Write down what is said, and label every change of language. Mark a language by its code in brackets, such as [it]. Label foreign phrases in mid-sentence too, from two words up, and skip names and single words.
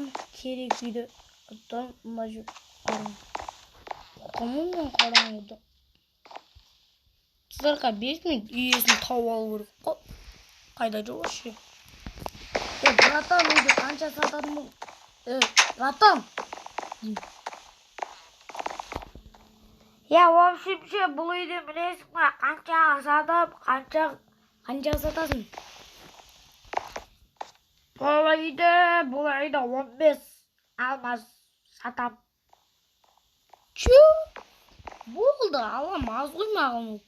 [kk] Керек үйді. Оттан мына жүр. Қамын қараңғыда. Сіздерға 5 минут үйесін тауып алу керек қой. Қайда жүр вообще? Братан, үйді қанша сататын бұл? Братан! [ru] Я, в общем-ше, [kk] бұл үйді білесің ба? Қаншаға сатып, Қанша сатасың? бұл үйді 15 алмас сатам. Чу? Болды, алам, аз ғой маған ол.